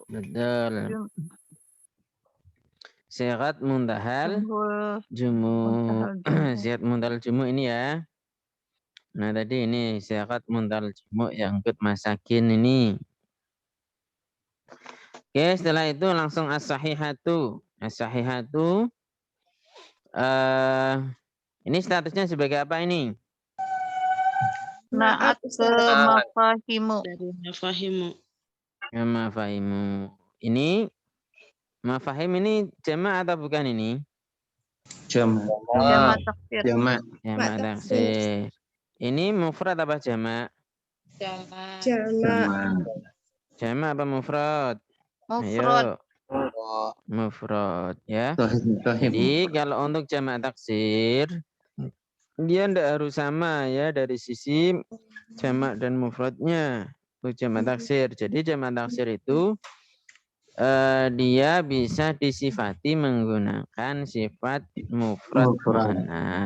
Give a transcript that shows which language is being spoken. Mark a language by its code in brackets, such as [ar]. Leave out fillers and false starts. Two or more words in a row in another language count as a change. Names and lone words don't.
[ar] Betul. Sigat muntahal jumu. Sigat muntahal jumu [id] ini ya. Nah tadi ini [ar] sigat muntahal jumu [id] yang ikut masakin ini. Oke, setelah itu langsung as-sahihatu. As-sahihatu ini statusnya sebagai apa ini? [ar] Naat ke mafahimu. [id] Dari mafahimu. Ya, mafahimu. Ini mafahim ini jama' atau bukan ini? Jama. [ar] Jama taksir. [id] Jama. [ar] Jama' taksir. [id] Ini mufrad apa jama'? Jama. Jama. Jama' apa mufrad? Mufrad. Ayo. Mufrad ya. Tohib. Jadi kalau untuk [ar] jama' taksir [id] dia tidak harus sama ya dari sisi jama' dan mufradnya. [ar] Untuk jama' taksir. [id] Jadi [ar] jama' taksir [id] itu dia bisa disifati menggunakan sifat [ar] mufrad mu'annas.